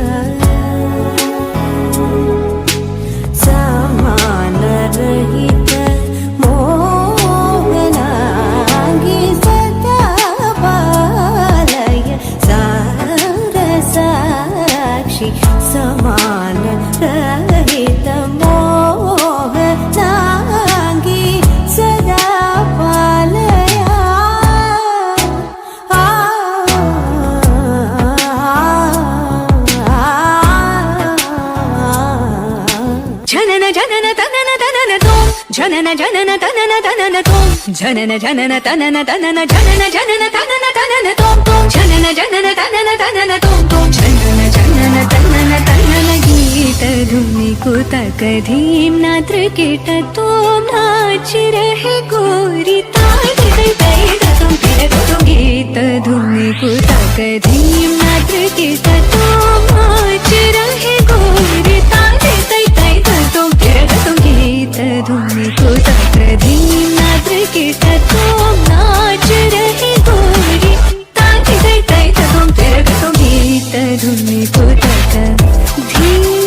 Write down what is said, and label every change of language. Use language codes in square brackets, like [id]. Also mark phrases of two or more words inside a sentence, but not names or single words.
[sa] समान रहित मोहनांगी सदा पालय सरसाक्षी समान रहित मोहनांगी सदा पालया जनन जनन तनन तनन तोम जनन जनन तनन तनन तोम जनन जनन तनन तनन जनन जनन तनन तनन तोम तोम जनन जनन तनन तनन तोम तोम जनन जनन तनन तनन गीत धुनि कुतक धीम नात्र कीट तोम नाच [hi] रहे गोरी ताई तै तै तुम फिर तुम गीत धुनि कुतक धीम नात्र कीट तोम नाच रहे गोरी ताई तै तै तुम फिर तुम गीत धुनि कुतक धीम नात्र कीट तोम नाच रहे गोरी ताई तै तै तुम फिर तुम गीत धुनि कुतक धीम